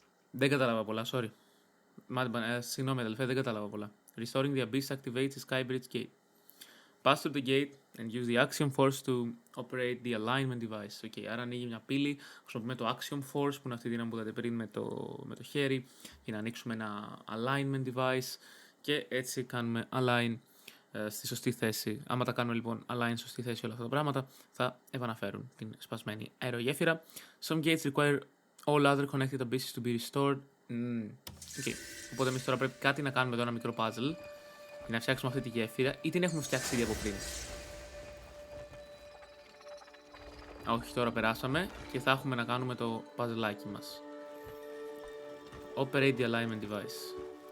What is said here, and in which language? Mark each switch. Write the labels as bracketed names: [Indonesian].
[Greek] Δεν κατάλαβα πολλά, sorry. Συγγνώμη αδελφέ, δεν κατάλαβα πολλά. [English] Restoring the Abyss activates the Skybridge gate. Pass through the gate and use the Axiom Force to operate the alignment device. [Greek] Okay, άρα ανοίγει μια πύλη, χρησιμοποιούμε το Axiom Force, που είναι αυτή η δύναμη που είδατε πριν με το χέρι, για να ανοίξουμε ένα alignment device και έτσι κάνουμε align στη σωστή θέση. Άμα τα κάνουμε λοιπόν align στη σωστή θέση όλα αυτά τα πράγματα, θα επαναφέρουν την σπασμένη αερογέφυρα. [English] Some gates require all other connected abysses to be restored. Okay. [Greek] Οπότε εμείς τώρα πρέπει κάτι να κάνουμε εδώ, ένα μικρό puzzle, για να φτιάξουμε αυτή τη γέφυρα, ή την έχουμε φτιάξει ήδη από πριν. Όχι, τώρα περάσαμε και θα έχουμε να κάνουμε το puzzleάκι μας. [English] Operate the alignment device.